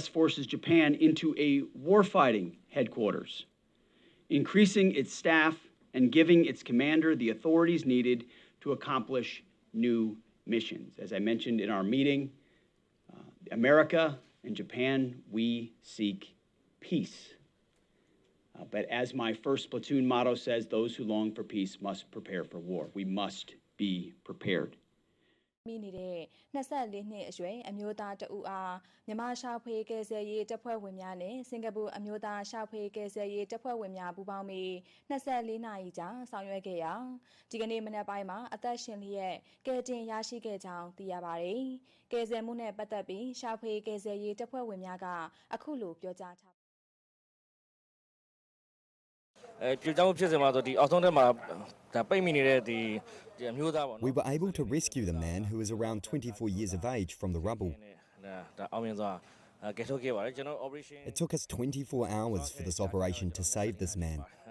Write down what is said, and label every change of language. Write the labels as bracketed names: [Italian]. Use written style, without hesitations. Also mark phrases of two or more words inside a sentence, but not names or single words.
[English] Forces Japan into a warfighting headquarters, increasing its staff and giving its commander the authorities needed to accomplish new missions. As I mentioned in our meeting, America and Japan, we seek peace. But as my first platoon motto says, those who long for peace must prepare for war. We must be prepared. [Burmese] မိနေတဲ့24နှစ်အရွယ်အမျိုးသားတဦးအားမြန်မာရှာဖွေကယ်ဆယ်ရေးတပ်ဖွဲ့ဝင်များနဲ့စင်ကာပူအမျိုးသားရှာဖွေကယ်ဆယ်ရေးတပ်ဖွဲ့ဝင်များပူးပေါင်းပြီး24နာရီကြာဆောင်ရွက်ခဲ့ရာဒီကနေ့မနက်ပိုင်းမှာအသက်ရှင်လျက်ကယ်တင်ရရှိခဲ့ကြောင်းသိရပါတယ်။ကယ်ဆယ်မှုနဲ့ပတ်သက်ပြီးရှာဖွေကယ်ဆယ်ရေးတပ်ဖွဲ့ဝင်များကအခုလိုပြောကြားထား [English] We were able to rescue the man who is around 24 years of age from the rubble. It took us 24 hours for this operation to save this man.